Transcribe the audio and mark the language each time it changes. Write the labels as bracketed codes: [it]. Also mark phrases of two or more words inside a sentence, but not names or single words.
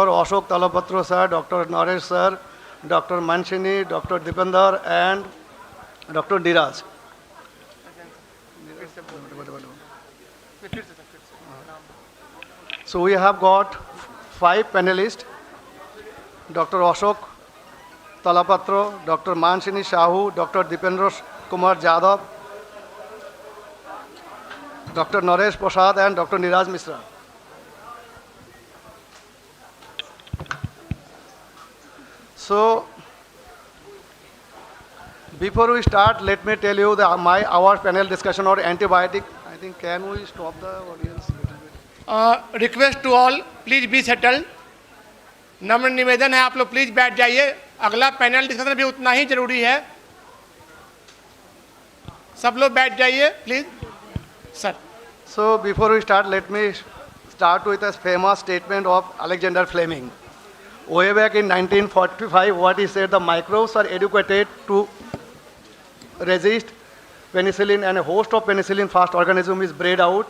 [en] Ashok Talapatra sir, Dr. Naresh sir, Dr. Manshini, Dr. Dipender, and Dr. Diraj. So, we have got 5 panelists, Dr. Ashok Talapatra, Dr. Manshini Shahu, Dr. Dipendra Kumar Jadhav, Dr. Naresh Prasad, and Dr. Niraj Mishra. So, before we start, let me tell you our panel discussion on antibiotic. I think, can we stop the audience a little bit? Request to all, please be settled. [hi] नम्र निवेदन है, आप लोग प्लीज बैठ जाइए. अगला [en] panel discussion [hi] भी उतना ही जरूरी है. सब लोग बैठ जाइए, प्लीज. सर. [en] So before we start, let me start with a famous statement of Alexander Fleming. Way back in 1945, what he said, the microbes are educated to resist penicillin, and a host of penicillin-fast organism is bred out.